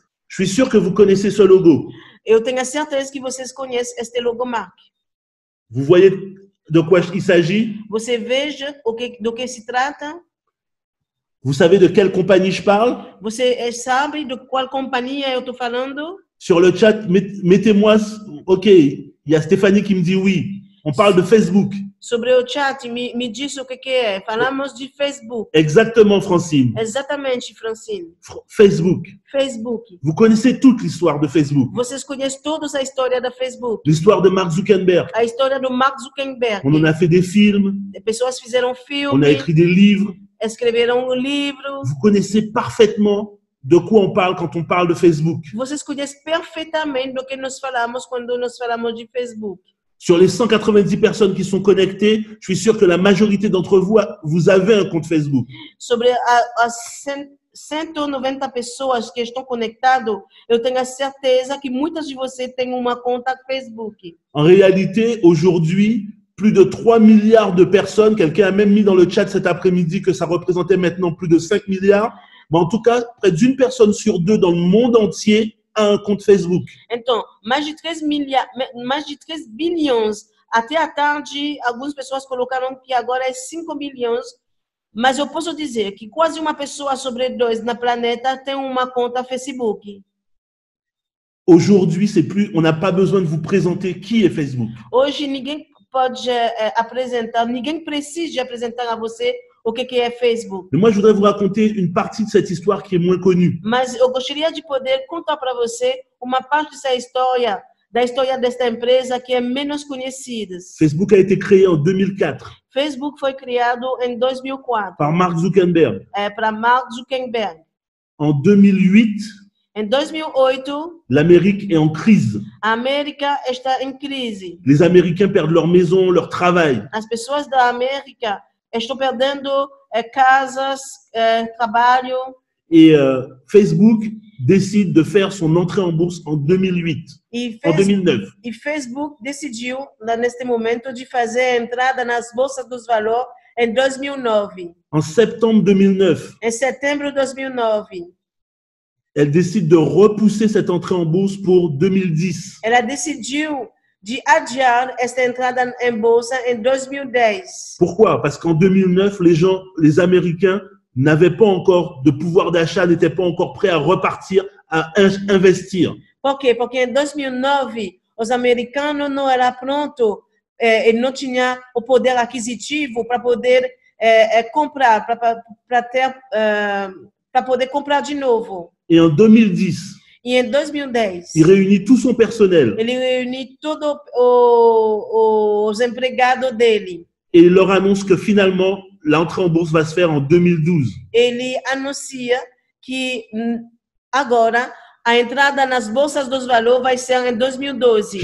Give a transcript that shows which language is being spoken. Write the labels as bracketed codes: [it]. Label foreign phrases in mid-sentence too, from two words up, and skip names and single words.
[fr] Je suis sûr que vous connaissez ce logo. [pt] Eu tenho a certeza que vocês conhecem este logomarca. [fr] Vous voyez de quoi il s'agit? [pt] Você veja do que se trata. [fr] Vous savez de quelle compagnie je parle? [pt] Você sabe de qual companhia eu estou falando? [fr] Sur le chat, mettez-moi... Ok, il y a Stéphanie qui me dit oui. On parle de Facebook. [pt] Sobre o chat, me diz o que é. Falamos de Facebook. [fr] Exactement, Francine. [pt] Exatamente, Francine. [fr] Facebook. [pt] Facebook. [fr] Vous connaissez toute l'histoire de Facebook. [pt] Vocês conhecem todos a história da Facebook. [fr] L'histoire de Mark Zuckerberg. [pt] A história do Mark Zuckerberg. [fr] On en a fait des films. [pt] Pessoas fizeram [fr] On a [pt] filme, [fr] écrit des livres. [pt] escreveram livros. [fr] Vous connaissez parfaitement de quoi on parle quand on parle de Facebook. [pt] Vocês conhecem perfeitamente do que nós falamos quando nós falamos de Facebook. [fr] Sur les 190 personnes qui sont connectées, je suis sûr que la majorité d'entre vous, vous avez un compte Facebook. [pt] Sobre as 190 pessoas que estão conectadas, eu tenho a certeza que muitas de vocês têm uma conta Facebook. [fr] En réalité, aujourd'hui, plus de 3 milliards de personnes, quelqu'un a même mis dans le chat cet après-midi que ça représentait maintenant plus de 5 milliards, mais en tout cas, près d'une personne sur deux dans le monde entier a un compte Facebook. [pt] Então, mais de 3 bilhões, até à tarde, algumas pessoas colocaram que agora é 5 bilhões, mas eu posso dizer que quase uma pessoa sobre 2 na planeta tem uma conta Facebook. [fr] Aujourd'hui, c'est plus, on n'a pas besoin de vous présenter qui est Facebook. [pt] Hoje, ninguém pode apresentar, ninguém precisa apresentar a você o que é Facebook. [fr] Mais moi, je voudrais vous raconter une partie de cette histoire qui est moins connue. [pt] Mas eu gostaria de poder contar para você uma parte dessa história, da história desta empresa que é menos conhecida. [fr] Facebook a été créé en 2004 [pt] Facebook foi criado em 2004 [fr] par Mark Zuckerberg. [pt] para Mark Zuckerberg. [fr] En 2008, [pt] Em 2008, [fr] l'Amérique est en crise. [pt] a América está em crise. [fr] Les Américains perdent leur maison, leur travail. [pt] As pessoas da América estão perdendo casas, trabalho. [fr] Et Facebook décide de faire son entrée en bourse en 2008, en 2009. [pt] E Facebook decidiu, neste momento, de fazer a entrada nas bolsas dos valores em 2009. [fr] En septembre 2009, [pt] Em setembro de 2009, [fr] elle décide de repousser cette entrée en bourse pour 2010. [pt] ela decidiu de adiar esta entrada em bolsa em 2010. [fr] Pourquoi? Parce qu'en 2009, les Américains n'avaient pas encore de pouvoir d'achat, n'étaient pas encore prêts à repartir, à investir. [pt] Por quê? Porque em 2009, os americanos não eram prontos e não tinham o poder aquisitivo para poder comprar, para poder comprar de novo. [fr] Et en 2010, [pt] E em 2010, [fr] il réunit tout son personnel [pt] ele reuniu todos os empregados dele. [fr] et il leur annonce que finalement, l'entrée en bourse va se faire en 2012. [pt] Ele anuncia que agora A entrada nas bolsas dos valores vai ser em 2012.